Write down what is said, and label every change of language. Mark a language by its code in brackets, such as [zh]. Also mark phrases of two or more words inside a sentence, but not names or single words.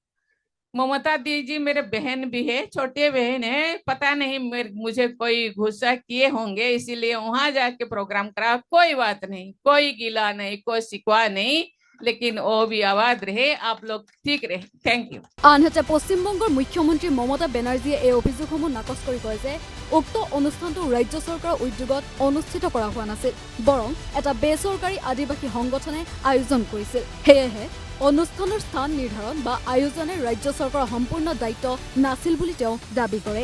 [hi] ममता दीदी मेरे बहन भी है, छोटे बहन है, पता नहीं मुझे कोई गुस्सा किए होंगे, इसीलिए वहां जाके प्रोग्राम करा, कोई बात नहीं, कोई गिला नहीं, कोई शिकवा नहीं, लेकिन वो भी आवाज रहे, आप लोग ठीक रहे। [en] Thank you. [as] আনহাতে পশ্চিমবংগৰ মুখ্যমন্ত্ৰী মমতা বেনাৰ্জীয়ে এই অভিযোগসমূহ নাকচ কৰি কয় যে উক্ত অনুষ্ঠানটো ৰাজ্য চৰকাৰৰ উদ্যোগত অনুষ্ঠিত কৰা হোৱা নাছিল, বৰং এটা বেচৰকাৰী আদিবাসী সংগঠনে আয়োজন কৰিছিল। সেয়েহে অনুষ্ঠানৰ স্থান নিৰ্ধাৰণ বা আয়োজনে ৰাজ্য চৰকাৰৰ সম্পূৰ্ণ দায়িত্ব নাছিল বুলি তেওঁ দাবী কৰে।